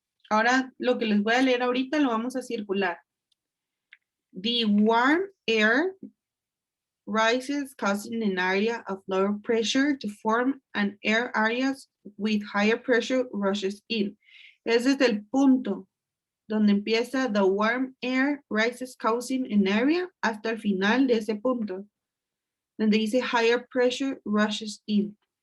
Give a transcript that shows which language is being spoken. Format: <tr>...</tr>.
<es>Ahora, lo que les voy a leer ahorita lo vamos a circular.</es> <en>The warm air rises, causing an area of lower pressure to form and air areas with higher pressure rushes in.</en> <es>Ese es el punto donde empieza</es> <en>the warm air rises, causing an area</en> <es>hasta el final de ese punto, donde dice</es> <en>higher pressure rushes in.</en>